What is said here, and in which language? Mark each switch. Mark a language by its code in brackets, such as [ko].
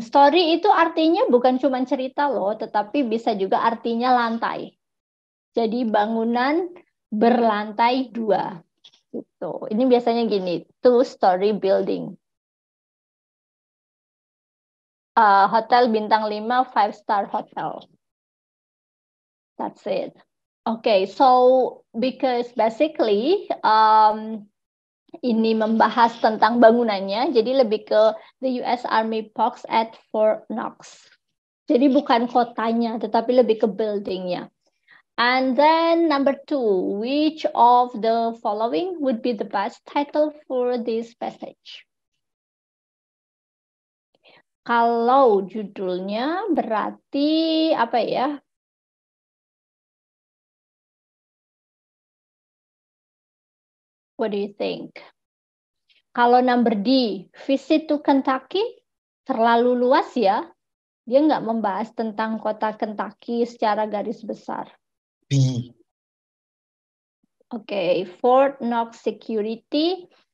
[id] Story itu artinya bukan cuma cerita loh, tetapi bisa juga artinya lantai. Jadi bangunan berlantai 2. Gitu. Ini biasanya gini, two-story building. [en] Hotel bintang 5, 5-star hotel. That's it. Okay, so because basically ini membahas tentang bangunannya, jadi lebih ke the US Army Pox at Fort Knox. [id] Jadi bukan kotanya, tetapi lebih ke buildingnya. [en] And then number 2, which of the following would be the best title for this passage? [id] Kalau judulnya berarti apa ya? [en] What do you think? Kalau number D, visit to Kentucky, terlalu luas ya. [id] Dia nggak membahas tentang kota Kentucky secara garis besar. [en] B. Okay, Fort Knox security.